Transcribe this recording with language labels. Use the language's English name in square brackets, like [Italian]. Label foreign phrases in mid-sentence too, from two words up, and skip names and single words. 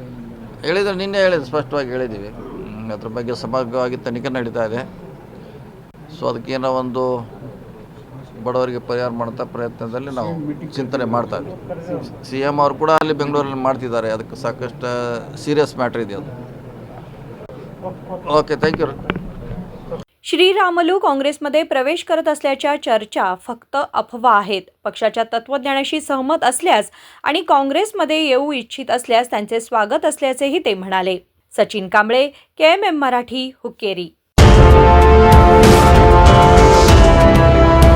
[Kannada] ಹೇಳಿದ್ರೆ ನಿನ್ನೆ ಸ್ಪಷ್ಟವಾಗಿ ಹೇಳಿದ್ದೀವಿ. ಅದ್ರ ಬಗ್ಗೆ ಸಮಗ್ರವಾಗಿ ತನಿಖೆ ನಡೀತಾ ಇದೆ. ಸೊ ಅದಕ್ಕೇನೋ ಒಂದು ಬಡವರಿಗೆ ಪರಿಹಾರ ಮಾಡೋಂಥ ಪ್ರಯತ್ನದಲ್ಲಿ ನಾವು ಚಿಂತನೆ ಮಾಡ್ತಾ ಇದ್ದೀವಿ. CM ಅವರು ಕೂಡ ಅಲ್ಲಿ ಬೆಂಗಳೂರಲ್ಲಿ ಮಾಡ್ತಿದ್ದಾರೆ. ಅದಕ್ಕೆ ಸಾಕಷ್ಟು [English] serious matter [Kannada] ಇದೆ ಅದು. [English] Okay, thank you. [Marathi] श्रीरामुलू काँग्रेसमध्ये प्रवेश करत असल्याच्या चर्चा फक्त अफवा आहेत. पक्षाच्या तत्त्वज्ञानाशी सहमत असल्यास आणि काँग्रेसमध्ये येऊ इच्छित असल्यास त्यांचे स्वागत असल्याचेही ते म्हणाले. सचिन कांबळे, KMM मराठी, हुक्केरी.